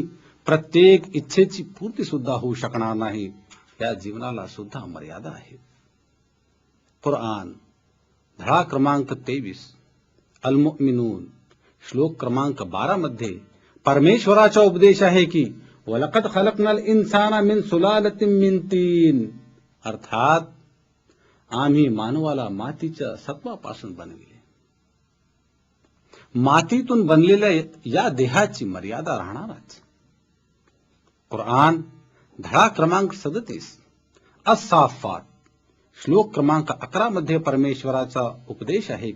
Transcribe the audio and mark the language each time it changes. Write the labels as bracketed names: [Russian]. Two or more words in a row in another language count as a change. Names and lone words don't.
[Marathi] प्रत्येक इच्छेची पूर्ती सुद्धा होऊ शकणार नाही. या जीवनाला सुद्धा मर्यादा आहे. कुराण धडा क्रमांक 23 अल-मुमिनून श्लोक क्रमांक 12 मध्ये परमेश्वराचा उपदेश आहे की [Arabic] ولقد خلقنا الإنسان من سلالة من طين, [Marathi] अर्थात आम्ही मानवाला मातीच्या सत्वापासून बनविले. मातीतून बनलेल्या या देहाची मर्यादा राहणारच. कुराण धडा क्रमांक 37 अस-साफात श्लोक क्रमांक 11 मध्ये परमेश्वराचा उपदेश आहे